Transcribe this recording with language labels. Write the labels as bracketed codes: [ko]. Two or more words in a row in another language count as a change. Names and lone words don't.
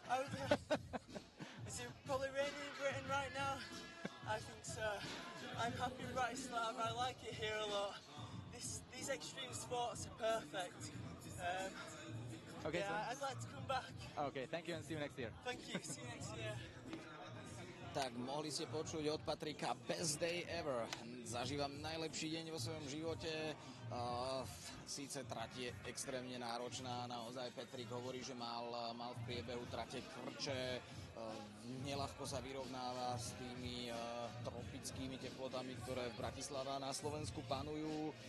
[en] Is it probably raining in Britain right now? I think so. I'm happy in Bratislava. I like it here a lot. These extreme sports are perfect. Okay, yeah, I'd like to come back. Okay, thank you and see you next year. Thank you. See you next year. [sk] Tak mohli ste počuť od Patrika [en] Best Day Ever. [sk] Zažívam najlepší deň vo svojom živote. Síce trať je extrémne náročná, naozaj Patrik hovorí, že mal v priebehu trate krče, neľahko sa vyrovnáva s tými tropickými teplotami, ktoré v Bratislave a na Slovensku panujú.